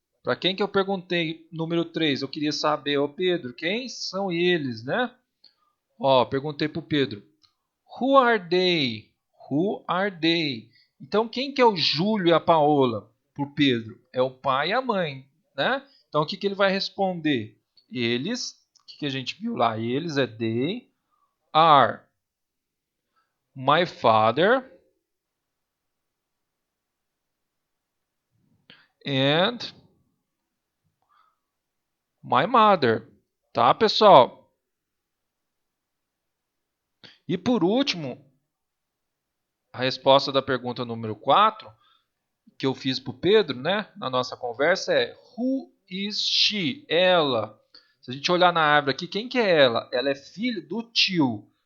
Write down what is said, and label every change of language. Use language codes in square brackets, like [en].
[pt] Para quem que eu perguntei número 3? Eu queria saber, ô Pedro, quem são eles, né? Ó, perguntei pro Pedro. [en] Who are they? Who are they? [pt] Então, quem que é o Júlio e a Paola pro Pedro? É o pai e a mãe, né? Então, o que que ele vai responder? Eles, o que que a gente viu lá? Eles é [en] they are my father and my mother. [pt] Tá, pessoal? E por último, a resposta da pergunta número 4, que eu fiz para o Pedro, né, na nossa conversa, é [en] Who is she? [pt] Ela. Se a gente olhar na árvore aqui, quem que é ela? Ela é filha do tio.